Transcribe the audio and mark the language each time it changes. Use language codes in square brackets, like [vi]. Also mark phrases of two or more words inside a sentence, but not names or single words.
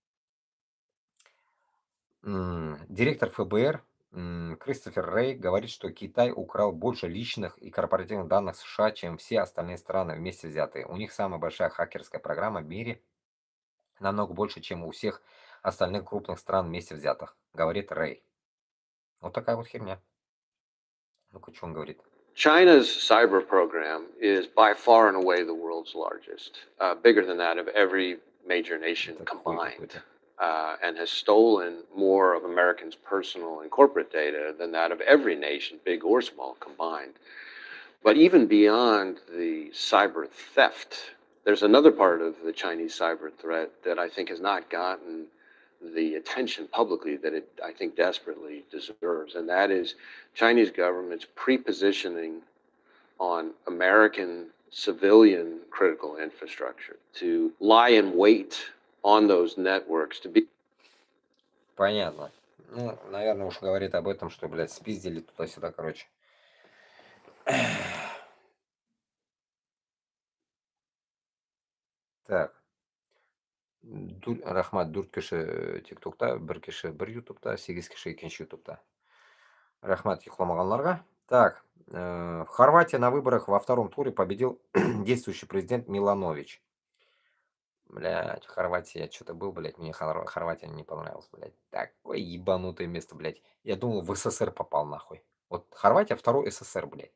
[ru] Директор ФБР Кристофер Рэй говорит, что Китай украл больше личных и корпоративных данных США, чем все остальные страны вместе взятые. У них самая большая хакерская программа в мире, намного больше, чем у всех остальных крупных стран вместе взятых, говорит Рэй. Вот такая вот херня. Ну-ка, что он говорит? [en] China's cyber program is by far and away the world's largest, bigger than that of every major nation combined, and has stolen more of Americans' personal and corporate data than that of every nation, big or small, combined. But even beyond the cyber theft, there's another part of the Chinese cyber threat that I think has not gotten the attention publicly that it, I think, desperately deserves, and that is Chinese government's pre-positioning on American civilian critical infrastructure to lie in wait on those networks to be. [ru] Понятно. Ну, наверное, уж говорит об этом, что, блядь, спиздили туда-сюда, короче. Так. [uz] Рахмат, 4 киши тиктокта, 1 киши 1 ютубта, 8 киши 2 ютубта. Рахмат йоқламағанларға. [ru] Так, в Хорватии на выборах во втором туре победил действующий президент Миланович. Блядь, в Хорватии я что-то был, блядь, мне Хорватия не понравилась, блядь. Такое ебанутое место, блядь. Я думал, в СССР попал, нахуй. Вот Хорватия второй СССР, блядь.